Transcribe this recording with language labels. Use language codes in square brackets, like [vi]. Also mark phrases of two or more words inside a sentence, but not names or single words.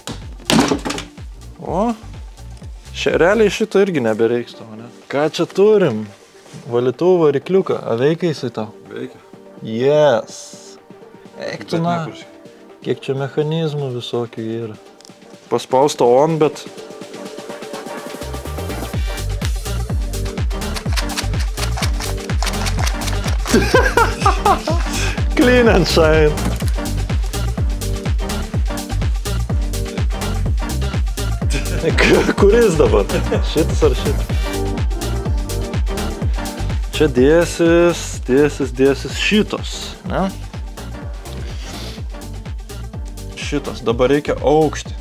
[lt] O. Realiai šito irgi nebereiks tau, ne? Ką čia turim? Valytuvo varikliuką. A veikia jisai tau? Veikia. Yes. Eik tu na. Kiek čia mechanizmų visokių yra. Paspausta on, bet... [en] Clean and shine. [lt] Kuris dabar? Šitas ar šitas? Čia dėsis šitos, ne? Šitas, dabar reikia aukštį.